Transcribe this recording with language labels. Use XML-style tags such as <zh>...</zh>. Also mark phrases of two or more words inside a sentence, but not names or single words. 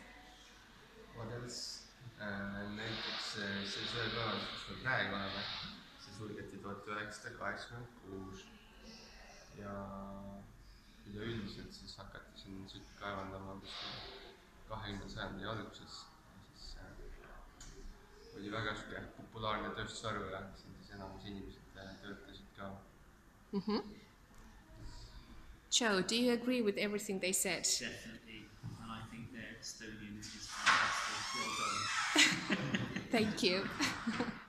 <et>Näiteks see söekaevandus, kus me praegu oleme, see sulgeti 1986 ja üleüldiselt siis hakati siin sütt kaevandama 20. sajandi alguses. Oli väga populaarne tööstusharu ja siin siis enamus inimesed töötasid ka.</et> <en>Joe, do you agree with everything they said? Definitely, and I think their Estonian is fantastic. Well done. Thank you.</en>